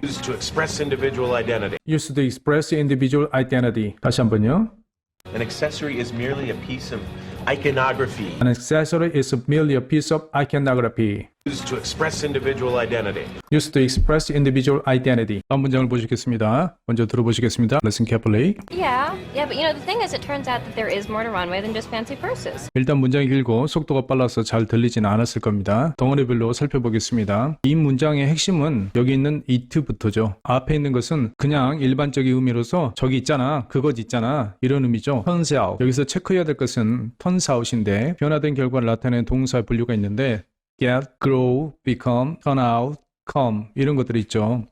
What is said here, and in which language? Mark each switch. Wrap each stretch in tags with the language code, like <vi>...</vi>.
<en>used to express individual identity. used to express individual identity.</en> <ko>다시 한번요.</ko> <en>An accessory is merely a piece of iconography An accessory is merely a piece of iconography used to express individual identity. used to express individual identity.</en> <ko>다음 문장을 보시겠습니다. 먼저 들어보시겠습니다.</ko> <en>Listen carefully. Yeah, but you know, the thing is, it turns out that there is more to runway than just fancy purses.</en> <ko>일단 문장이 길고 속도가 빨라서 잘 들리지는 않았을 겁니다. 덩어리별로 살펴보겠습니다. 이 문장의 핵심은 여기 있는 it부터죠. 앞에 있는 것은 그냥 일반적인 의미로서 저기 있잖아, 그것 있잖아 이런 의미죠.</ko> <en>turns out.</en> <ko>여기서 체크해야 될 것은 turns out인데 변화된 결과를 나타내는 동사 분류가 있는데 get, grow, become, turn out, come 이런 것들이 있죠.</ko>